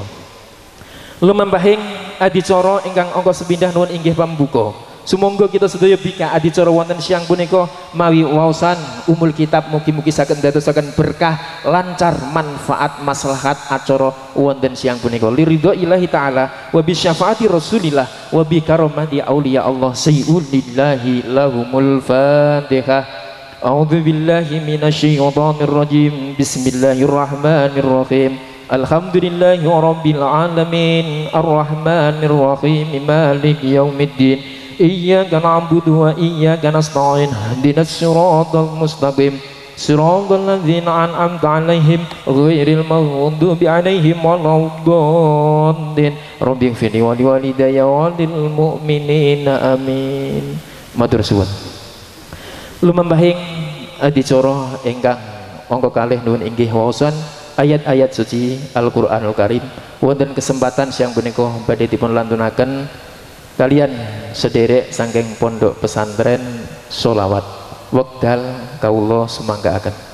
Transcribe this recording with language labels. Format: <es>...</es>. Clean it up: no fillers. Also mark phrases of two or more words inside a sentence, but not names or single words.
<jv>Lumambahing adicara ingkang angka sepindah nuwun inggih pambuka. Sumangga kita sedaya bika adicara wonten siang punika mawi waosan</jv> <ar>أم الكتاب</ar> <jv>mugi-mugi saged ndadosaken berkah lancar manfaat maslahat acara wonten siang punika</jv> <ar>لرضا الله تعالى وبشفاعة رسول الله وبكرامة أولياء الله سيدي الله لهم الفاتحة. أعوذ بالله من الشيطان الرجيم. بسم الله الرحمن الرحيم. الحمد لله رب العالمين الرحمن الرحيم مالك يوم الدين. إياك نعبد وإياك نستعين اهدنا الصراط المستقيم صراط الذين أنعمت عليهم غير المغضوب عليهم ولا الضالين رب اغفر لي ولوالدي وللمؤمنين آمين.</ar> <jv>Matur suwun. Lumambahing adicara ingkang angka kalih nuwun inggih waosan ayat-ayat suci Al-Qur'anul Karim wonten kesempatan siang punika badhe dipun lantunaken kalian sederek saking pondok pesantren sholawat wekdal kawula sumanggaaken.</jv>